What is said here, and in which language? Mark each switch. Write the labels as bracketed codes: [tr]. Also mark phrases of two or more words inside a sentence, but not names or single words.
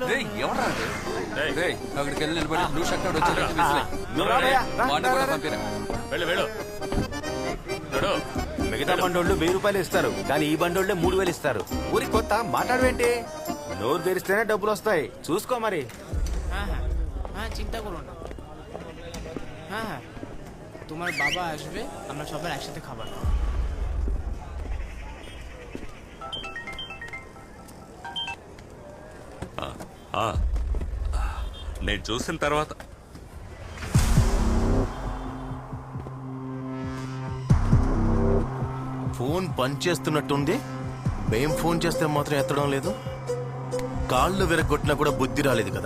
[te] అక్కడికి వెళ్ళి నిలబడి [en] blue shirt [te] వెళ్ళు మిగతా బండోళ్ళు 1000 రూపాయలు ఇస్తారు కానీ ఈ బండోళ్ళే 3000 ఇస్తారు ఊరి కొత్త మాట్లాడవేంటి నోరు తెరిస్తేనే డబ్బులు వస్తాయి చూసుకో మరి [bn] চিন্তা করো না তোমার বাবা আসবে আমরা সবাই একসাথে খাবার [te] నేను చూసిన తర్వాత ఫోన్ పనిచేస్తున్నట్టుంది మేం ఫోన్ చేస్తే మాత్రం ఎత్తడం లేదు కాళ్ళు విరగొట్టినా కూడా బుద్ధి రాలేదు కదా